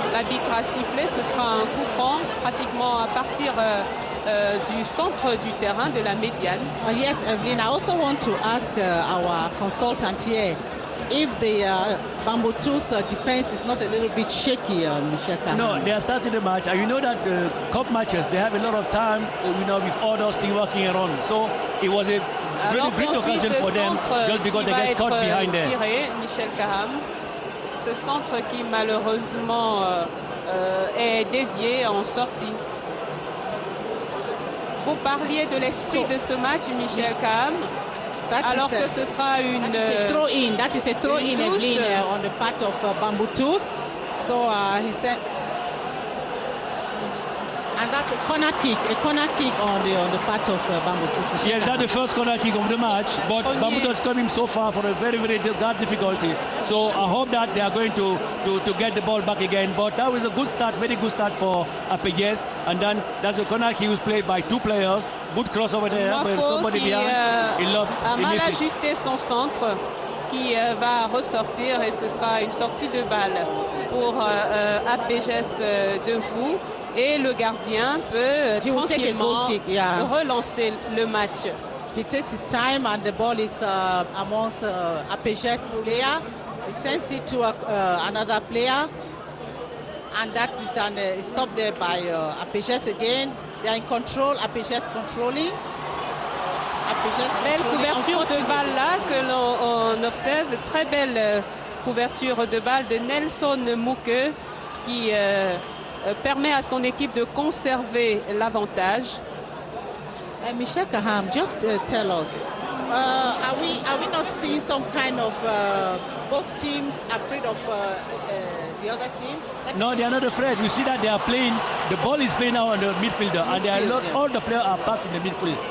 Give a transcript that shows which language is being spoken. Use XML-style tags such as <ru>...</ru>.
<fr>L'arbitre a sifflé, ce sera un coup franc pratiquement à partir du centre du terrain de la médiane.</fr> <en>Yes, Evelyn, I also want to ask our consultant here if the Bambutos defense is not a little bit shaky, Michel. No, they are starting the match. And you know that the cup matches, they have a lot of time, with all those things working around. So it was a really great occasion for them just because they get caught behind there.</en> <fr>Tiré, Michel Kaham. Ce centre qui malheureusement est dévié en sortie. Vous parliez de l'esprit de ce match, Michel Kaham. Alors que ce sera une</fr> <en>throw-in. That is a throw-in on the part of Bambutos. So he said, and that's a corner kick on the part of Bambutos. Yes, that's the first corner kick of the match, but Bambutos coming so far for a very, very great difficulty. So I hope that they are going to get the ball back again. But that was a good start, very good start for APGS. And then that's a corner kick was played by two players. Good cross over there, but somebody behind.</en> <fr>A mal ajusté son centre qui va ressortir et ce sera une sortie de balle pour APGS de Fou. Et le gardien peut tranquillement relancer le match.</fr> <en>He takes his time and the ball is amongst APGS player. He sends it to another player. And that is stopped there by APGS again. They are in control, APGS controlling.</en> <fr>Belle couverture de balle là que l'on observe. Très belle couverture de balle de Nelson Mouke qui permet à son équipe de conserver l'avantage.</fr> <en>Michel Kaham, just tell us, are we not seeing some kind of both teams afraid of the other team? No, they are not afraid. You see that they are playing, the ball is playing now on the midfielder, and they are not, all the players are packed in the midfield.</en>